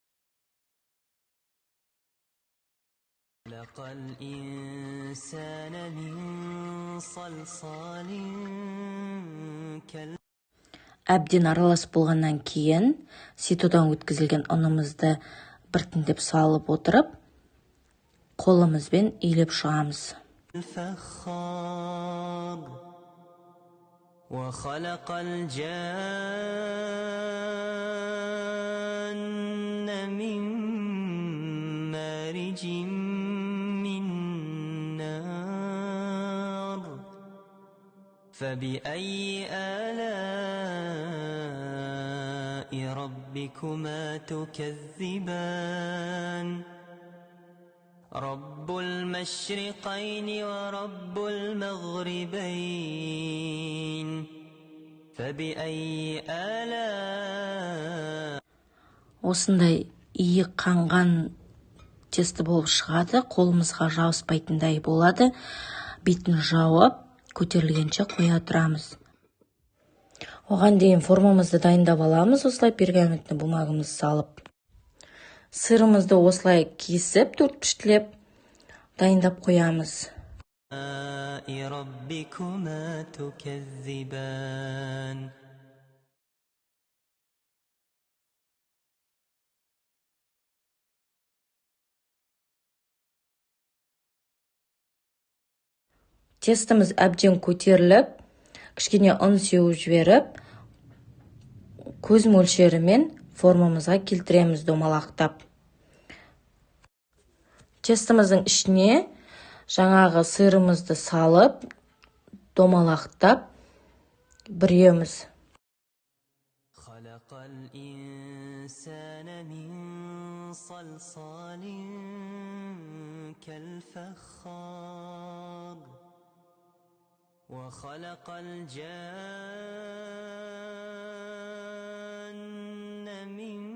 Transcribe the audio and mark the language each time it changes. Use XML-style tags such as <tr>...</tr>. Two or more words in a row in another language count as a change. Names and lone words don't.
<kk>әбден араласып болғаннан кейін ситодан өткізілген ұнымызды біртіндеп салып отырып, қолымызбен илеп шығамыз.</kk> <ar>وخلق الجن من مارج من نار فبأي آلاء ربكما تكذبان رب المشرقين ورب المغربين فبأي آلاء</ar> <kk>Осындай иі қанған тесті болып шығады, қолымызға жауыспайтындай болады. Бетін жауып, көтерілгенше қоя тұрамыз. Оған дейін формамызды дайындап аламыз, осылай пергаментті бумағымызды салып. Сырымызды осылай кесіп, төртпіштілеп дайындап қоямыз.</kk> <ar>ربكما تكذبان</ar> <kk>Тестіміз әбден көтеріліп, кішкене ұн сеуіп жіберіп, көз мөлшерімен формамызға келтіреміз домалақтап. Тестіміздің ішіне жаңағы сырымызды салып, домалақтап бүреміз.</kk> <ar>خلق الإنسان من صلصال كالفخار وخلق الجن من</ar>